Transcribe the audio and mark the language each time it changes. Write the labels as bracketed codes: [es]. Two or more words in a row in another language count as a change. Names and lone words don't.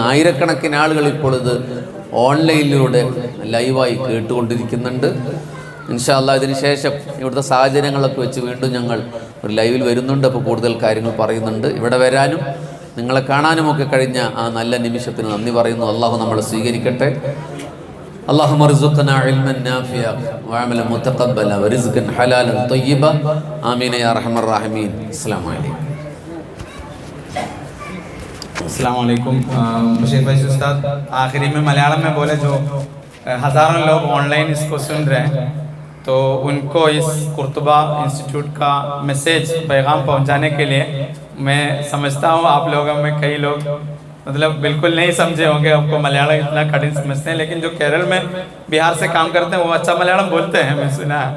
[ml] ആയിരക്കണക്കിന് ആളുകൾ ഇപ്പോൾ ഇത് ഓൺലൈനിലൂടെ ലൈവായി കേട്ടുകൊണ്ടിരിക്കുന്നുണ്ട്. [ar] إن شاء الله [ml] ഇതിന് ശേഷം ഇവിടുത്തെ സാഹചര്യങ്ങളൊക്കെ വെച്ച് വീണ്ടും ഞങ്ങൾ ഒരു ലൈവിൽ വരുന്നുണ്ട്. അപ്പോൾ കൂടുതൽ കാര്യങ്ങൾ പറയുന്നുണ്ട്. ഇവിടെ വരാനും നിങ്ങളെ കാണാനുമൊക്കെ കഴിഞ്ഞ ആ നല്ല നിമിഷത്തിന് നന്ദി പറയുന്നു. അള്ളാഹു നമ്മളെ സ്വീകരിക്കട്ടെ. [ar] اللهم ارزقنا علما نافعا وعملا متقبلا ورزقا حلالا طيبا آمين يا ارحم الراحمين. السلام عليكم. السلام عليكم. [hi] बशीर भाई उस्ताद आखिरी में मलयालम में बोले, जो हज़ारों लोग ऑनलाइन इसको सुन रहे हैं, तो उनको इस कुर्तुबा इंस्टीट्यूट का मैसेज, पैगाम पहुंचाने के लिए मैं समझता हूँ आप लोगों में कई लोग मतलब बिल्कुल नहीं समझे होंगे, आपको मलयालम इतना कठिन समझते हैं, लेकिन जो केरल में बिहार से काम करते हैं वो अच्छा मलयालम बोलते हैं, मैं सुना है।